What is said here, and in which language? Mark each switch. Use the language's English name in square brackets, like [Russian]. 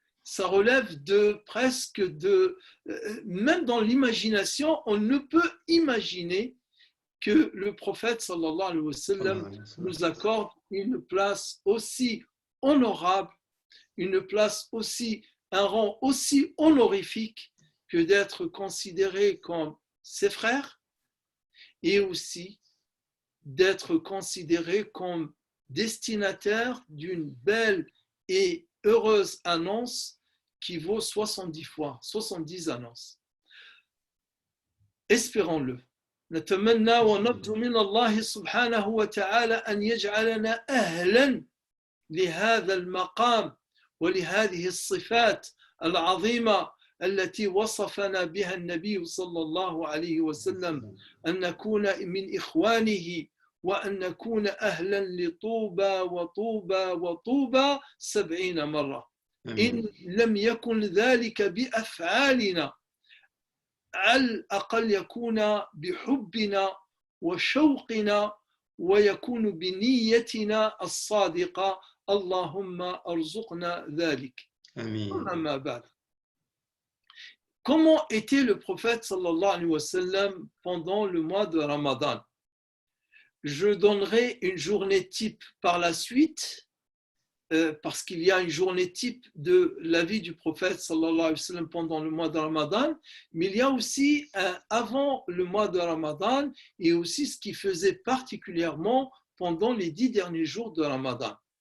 [French] Ça relève de presque de... Même dans l'imagination, on ne peut imaginer que le prophète sallallahu alayhi wa sallam nous accorde une place aussi honorable, une place aussi, un rang aussi honorifique que d'être considéré comme ses frères et aussi d'être considéré comme destinataire d'une belle et heureuse annonce qui vaut 70 fois, 70 annonces. Espérons-le. [Arabic] نتمنى ونرجو من الله سبحانه وتعالى أن يجعلنا أهلا لهذا المقام ولهذه الصفات العظيمة التي وصفنا بها النبي صلى الله عليه وسلم أن نكون من إخوانه وأن نكون أهلا لطوبى وطوبى وطوبى 70 مرة إن لم يكن ذلك بأفعالنا على الأقل يكون بحبنا وشوقنا ويكون بنيتنا الصادقة اللهم ارزقنا ذلك. أما بعد. [French] Comment était le prophète sallallahu alayhi wa sallam pendant le mois de Ramadan? Je donnerai une journée type par la suite, parce qu'il y a une journée type de la vie du prophète sallallahu alayhi wa sallam pendant le mois de Ramadan, mais il y a aussi avant le mois de Ramadan et aussi ce qu'il faisait particulièrement pendant les 10 derniers jours de Ramadan.